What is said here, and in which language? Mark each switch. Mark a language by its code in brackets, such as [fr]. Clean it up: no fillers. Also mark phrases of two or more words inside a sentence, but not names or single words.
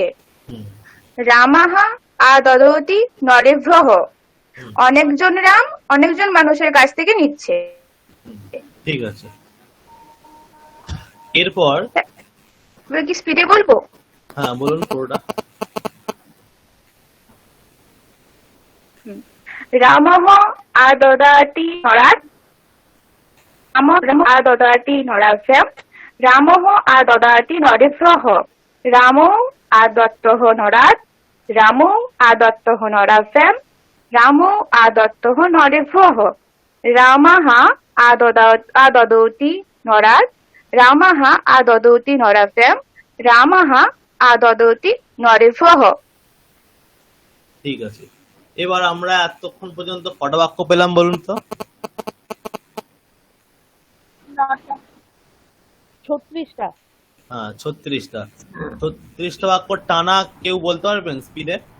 [sa] হুম, রামঃ আদদতি নরেভ্যঃ। [bn] অনেকজন রাম অনেকজন মানুষের কাছ থেকে নিচ্ছে। ঠিক আছে। এরপর এবার কি স্পিডে বলবো? হ্যাঁ বলুন পুরোটা। [sa] রামঃ আদদাতি নরাত। রামঃ আদদাতি নরাভ্যাম। রামঃ আদদাতি নরেভ্যঃ। রামৌ আদত্তঃ নরাত। রামৌ আদত্তঃ নরাভ্যাম। রামৌ আদত্তঃ নরেভ্যঃ। রামঃ আদদতি নরাত। রামঃ আদদতি নরাভ্যাম। রামঃ আদদতি নরেভ্যঃ। [bn] ঠিক আছে। এবার আমরা এতক্ষণ পর্যন্ত কটা বাক্য পেলাম বলুন তো? 9টা। 36টা। হ্যাঁ 36টা। 36টা বাক্য টানা কেউ বলতে পারবেন স্পিডে?